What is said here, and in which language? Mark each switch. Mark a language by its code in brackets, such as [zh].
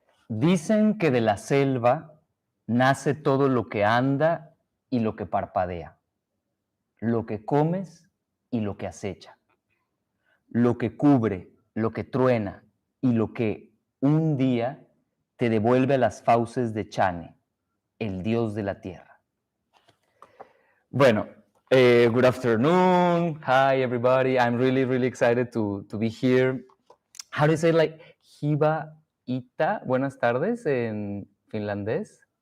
[es] Dicen que de la selva nace todo lo que anda y lo que parpadea, lo que comes y lo que acecha, lo que cubre, lo que truena y lo que un día te devuelve a las fauces de Chane, el dios de la tierra. [en] Bueno, good afternoon. Hi, everybody. I'm really excited to be here. How do you say like Hiba Ita? [es] Buenas tardes en finlandés.